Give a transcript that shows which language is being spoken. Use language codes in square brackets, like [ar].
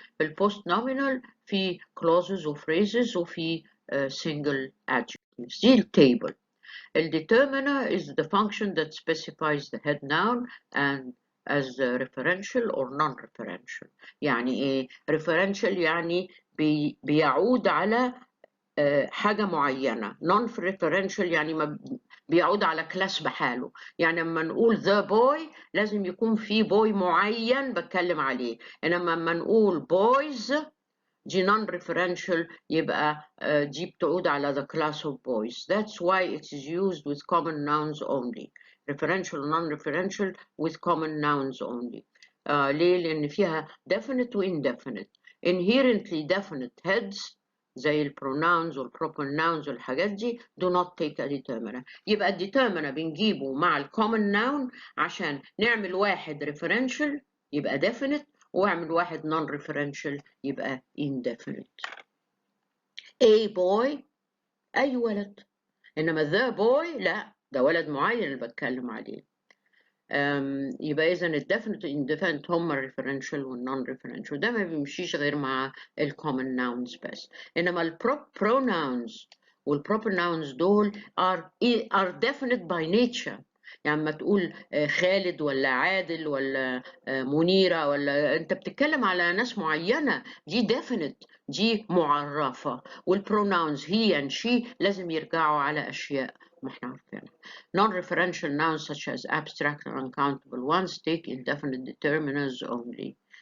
[ar] في البوست nominal في clauses و phrases وفي single adjectives. دي التيبل. [en] The determiner is the function that specifies the head noun and as referential or non-referential. [ar] يعني ايه referential؟ يعني بيعود على حاجة معينة. non-referential يعني بيعود على كلاس بحاله. يعني لما نقول the boy لازم يكون في boy معين بتكلم عليه، انما لما نقول boys دي non-referential يبقى دي بتعود على the class of boys. [en] That's why it is used with common nouns only. referential non-referential with common nouns only. [ar] ليه؟ لأن فيها definite و indefinite. [en] inherently definite heads [ar] زي البروناونز [en] والproper nouns والحاجات دي do not take a determiner. [ar] يبقى الديترمينر بنجيبه مع الcommon noun عشان نعمل واحد referential يبقى definite، واعمل واحد non-referential يبقى indefinite. A boy أي ولد، إنما the boy لا، ده ولد معين اللي بتكلم عليه. يبقى إذا الdefinite والindefinite هما الreferential والnon-referential، ده ما بيمشيش غير مع الcommon nouns بس. إنما [en] pronouns والproper nouns دول are definite by nature. [ar] يعني لما تقول خالد ولا عادل ولا منيرة، ولا أنت بتتكلم على ناس معينة، دي definite، دي معرفة. والpronouns he and she لازم يرجعوا على أشياء ما احنا عارفينها. [en] Non-referential nouns such as abstract and uncountable ones take indefinite determiners only.